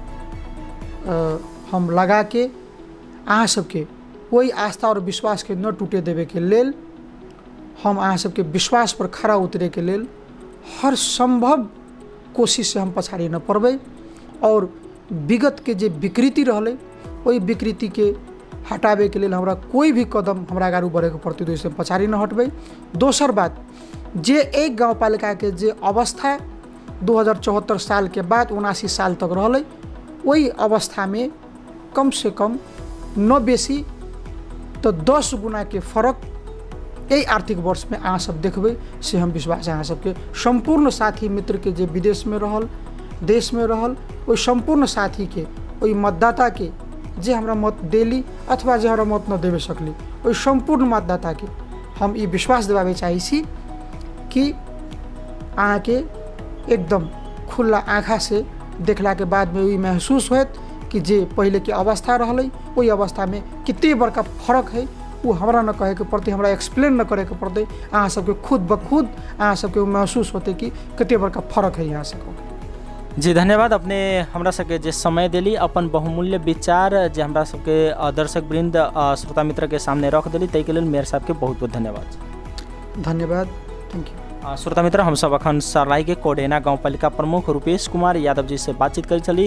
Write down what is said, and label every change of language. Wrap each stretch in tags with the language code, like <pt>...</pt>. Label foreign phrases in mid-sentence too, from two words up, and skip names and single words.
<mai>हम लगा के अहाँ सबके वही आस्था और विश्वास के न टूटे देवे के लेल हम अहाँ सबके विश्वास पर खड़ा उतरे के लेल हर संभव कोशिश से हम पछाड़ी न पड़बै और विगत के जे विकृति रहले वही विकृति के हटावे के लेल हमरा कोई भी कदम हमरा आगू बढ़े के पड़ते तो इससे पछाड़ी न हटबै। दोसर बात, जे एक गाउँपालिका के जे अवस्था 2074 साल के बाद 79 साल तक रहले, वही अवस्था में कम से कम न बेसी तो 10 गुना के फर्क यही आर्थिक वर्ष में अहाँ सब देखबै। से हम विश्वास अहाँ सबके संपूर्ण साथी मित्र के जे विदेश में रहल, देश में रहल, वही संपूर्ण साथी के, वही मतदाता के जे हमरा मत देली अथवा जे हमरा मत न देवे सकली, वही संपूर्ण मतदाता के हम ये विश्वास दिलावे चाहे छी कि अहाँ के एकदम खुला आँखा से देखला के बाद में वही महसूस होत कि जे पहले के अवस्था रहले वही अवस्था में कितने बड़का फर्क है, वो हमरा न कहे के पड़ते, हमरा एक्सप्लेन न करे के पड़ते, अहाँ सबके खुद ब खुद अहाँ सबके महसूस होते कि कितने बड़का फर्क है यहाँ से। जी धन्यवाद। अपने हमरा सबके जे समय दिली, अपन बहुमूल्य विचार जे हमरा सबके दर्शक वृंद श्रोता मित्र के सामने रख दिली, ताहि के लेल मेयर साहब के बहुत बहुत धन्यवाद। धन्यवाद,</mai> <en>thank you.</en> <mai>श्रोता मित्र, हम सब अखन सर्लाही के कोडेना गाउँपालिका प्रमुख रूपेश कुमार यादव जी से बातचीत करी छली।</mai>